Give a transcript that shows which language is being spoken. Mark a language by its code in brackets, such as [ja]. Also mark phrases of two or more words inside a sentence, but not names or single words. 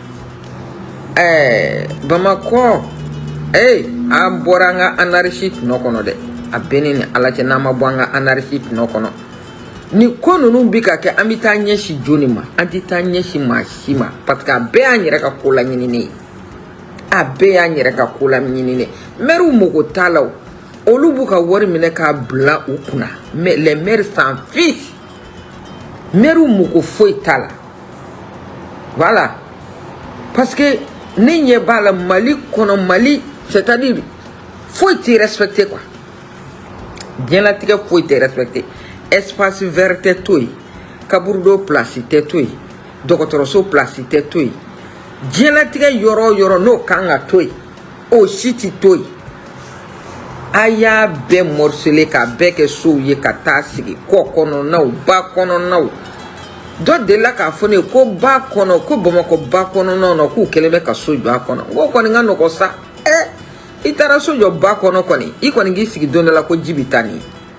[bm] Bamakɔ an bɔra an ka anarchie tɔnɔ kɔnɔ dɛ a bɛ ne ni Ala cɛ n'an ma bɔ an ka anarchie tɔnɔ kɔnɔ ni ko ninnu bɛ ka kɛ an bɛ taa ɲɛsin joni ma an tɛ taa ɲɛsin maa si ma [fr] parce que [bm] a bɛɛ y'an yɛrɛ ka ko laɲininen ye a bɛɛ y'an yɛrɛ ka ko laɲininen maires mago t'a la olu b'u ka wari minɛ k'a bila u kunna [fr] mais les maires s'en fichent [bm] maires mago foyi t'a la [fr] voilà parce [bm] que ne ɲɛ b'a la Mali kɔnɔ Mali c'est-à-dire foyi tɛ [fr] respecté quoi [bm] diɲɛlatigɛ foyi tɛ [fr] respecté espace vert [bm] tɛ to yen kaburudo place tɛ to yen dɔgɔtɔrɔso place tɛ to yen diɲɛlatigɛ yɔrɔ o yɔrɔ n'o kan ka to yen o si tɛ to yen a y'a bɛɛ morcelé ka bɛɛ kɛ sow ye ka taa sigi kɔ kɔnɔnaw ba kɔnɔnaw dɔ delila k'a fɔ ne ye ko ba kɔnɔ ko Bamakɔ ba kɔnɔnaw na k'u kɛlen bɛ ka so jɔ a kɔnɔ n ko kɔni ka nɔgɔ sa I taara so jɔ ba kɔnɔ kɔni I kɔni k'i sigi don dɔ la ko ji bɛ taa nin ye